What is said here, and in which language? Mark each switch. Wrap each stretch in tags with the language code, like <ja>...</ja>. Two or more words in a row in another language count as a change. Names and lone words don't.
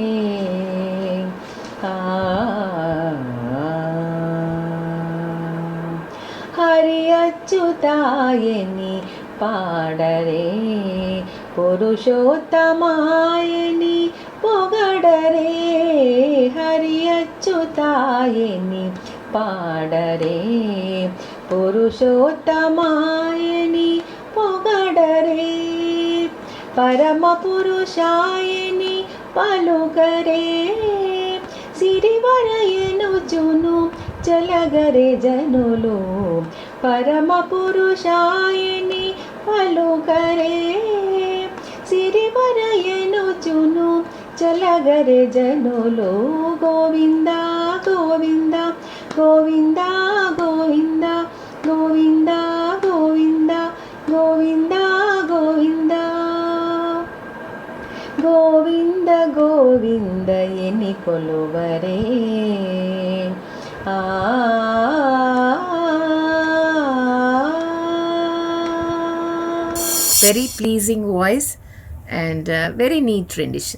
<te>హరి అచ్యుతాయని పాడరె పురుషోత్తమాయని పొగడరె హరి అచ్యుతాయని పాడరె పురుషోత్తమాయని పొగడరె పరమ పురుషాయని పలుగరె సిరివరయనుచును చలగరే జనులు పరమ పురుషాయని పలుకరే సిరివరయనుచును చలగరే జనులు గోవింద గోవింద గోవింద గోవింద గోవింద గోవింద గోవింద గోవింద గోవింద గోవింద ఎని కొలువరె</te> <en>Very pleasing voice and very neat rendition.</en>